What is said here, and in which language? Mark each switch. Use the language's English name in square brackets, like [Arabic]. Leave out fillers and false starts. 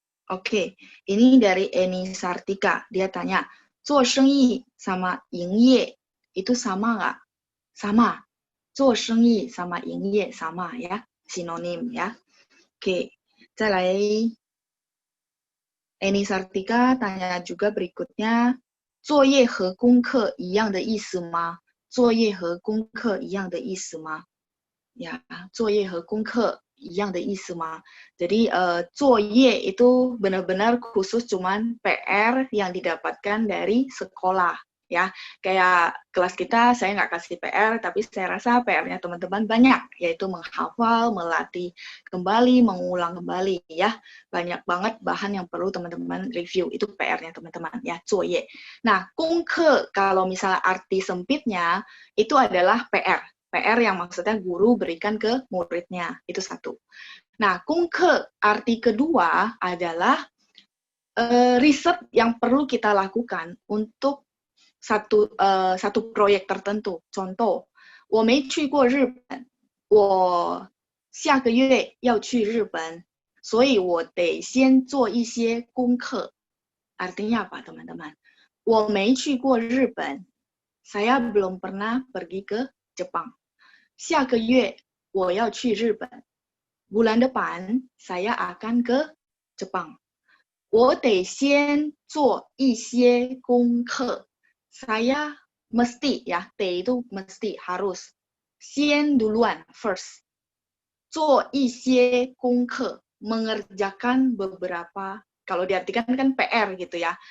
[Indonesian] Oke, ini dari Eni Sartika. Dia tanya, [Chinese] 做生意 [Indonesian] sama [Chinese] 营业 [Indonesian] itu sama nggak? Sama. 做生意 sama 营业 sama ya, sinonim ya. Oke, 再来 Eni Sartika tanya juga berikutnya, [Chinese] 作业和功课一样的意思吗？作业和功课一样的意思吗？Ya, 作业和功课一样的意思吗？ [Indonesian] Jadi 作业 itu benar-benar khusus cuman PR yang didapatkan dari sekolah ya. Kayak kelas kita saya nggak kasih PR, tapi saya rasa PR-nya teman-teman banyak, yaitu menghafal, melatih kembali, mengulang kembali ya. Banyak banget bahan yang perlu teman-teman review, itu PR-nya teman-teman ya, 作业. Nah, 功课 kalau misalnya arti sempitnya itu adalah PR yang maksudnya guru berikan ke muridnya, itu satu. Nah, 功课 arti kedua adalah riset yang perlu kita lakukan untuk satu proyek tertentu. [Chinese] Contoh, 我没去过日本，我下个月要去日本，所以我得先做一些功课. [Indonesian] Artinya apa, teman-teman? [Chinese] 我没去过日本, [Indonesian] saya belum pernah pergi ke Jepang. [Chinese] 下个月我要去日本. [Indonesian] bulan depan saya akan ke Jepang. [Chinese] 我得先做一些功课. [Indonesian] Saya mesti ya, 得 itu mesti harus. 先 duluan, first. [Chinese] 做一些功课, [Indonesian] mengerjakan beberapa, kalau diartikan kan PR gitu ya.